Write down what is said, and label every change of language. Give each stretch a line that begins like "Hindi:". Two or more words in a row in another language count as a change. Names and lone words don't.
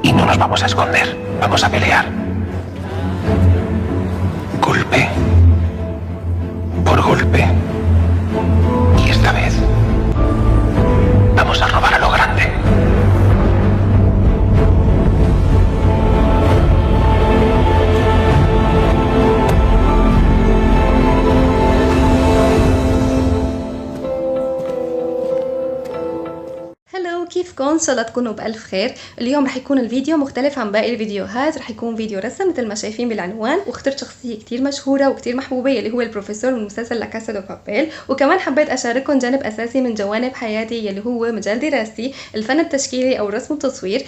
Spanish: nos vamos a esconder. Vamos a pelear. Golpe por golpe. Y esta vez vamos a robar a lo grande.
Arabic: كيفكم؟ ان شاء الله تكونوا بألف خير. اليوم رح يكون الفيديو مختلف عن باقي الفيديوهات، رح يكون فيديو رسم مثل ما شايفين بالعنوان، واخترت شخصيه كتير مشهوره وكتير محبوبه اللي هو البروفيسور من مسلسل لا كاسا دو بابيل، وكمان حبيت اشارككم جانب اساسي من جوانب حياتي يلي هو مجال دراستي الفن التشكيلي او الرسم والتصوير.